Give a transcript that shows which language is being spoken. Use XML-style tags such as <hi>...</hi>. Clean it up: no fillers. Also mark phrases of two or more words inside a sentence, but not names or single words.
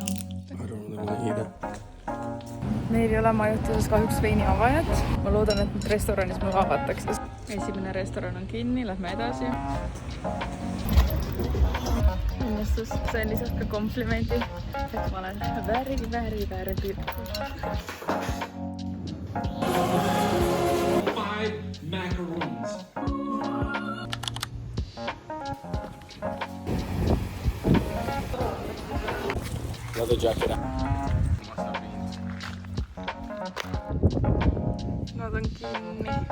<en>I don't really want to eat it.</en> <et>Meil ei ole majutuses kahjuks veiniavajat. Ma loodan, et nüüd restoranis mul avatakse. Esimene restoran on kinni, lähme edasi. Õnnestus, sain lisaks ka komplimendi, et ma olen</et> <en>very beautiful. 5 macaroons. Leather jacket.</en> <et>Nad on kinni.</et>